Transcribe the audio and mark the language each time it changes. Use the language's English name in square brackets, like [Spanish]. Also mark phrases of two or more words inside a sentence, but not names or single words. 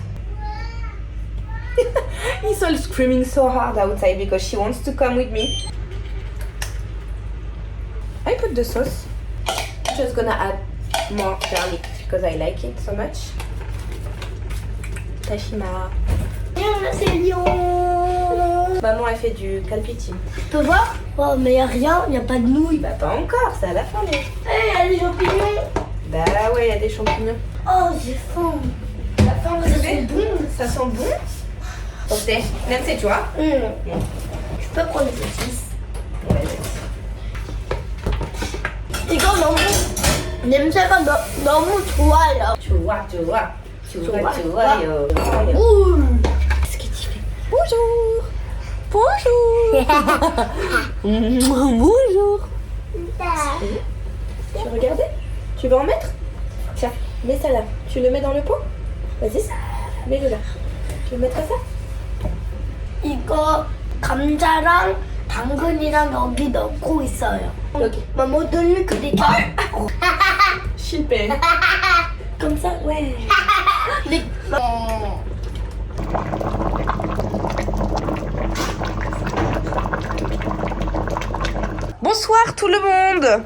[English] He's all screaming so hard outside because she wants to come with me. I put the sauce. I'm just gonna add more garlic because I like it so much. Tashima. [Korean] 안녕하세요. [French] Maman a fait du calpitim. Tu peux voir? Oh, mais y'a rien, y'a pas de nouilles. Bah pas encore, c'est à la fin. Eh, y'a des champignons. Bah ouais, il y a des champignons. Oh, j'ai faim. La faim, ça sent bon. Ça sent bon. [Korean] 어때? 냄새 좋아? 응. [French] Je peux prendre des saucisses. Ouais. [Korean] 이거 너무 냄새가 너무 좋아요. 좋아요. [French] Qu'est-ce que tu fais? Bonjour. Bonjour. Tu regardais? Tu veux en mettre? Tiens, mets ça là. Tu le mets dans le pot? Vas-y, mets-le là. Tu veux mettre ça? [Korean] 이거 감자랑 당근이랑 여기 넣고 있어요. [French] Ok. Maman, donne-le que des cartes. Super. Comme ça, ouais. Les... Bonsoir tout le monde.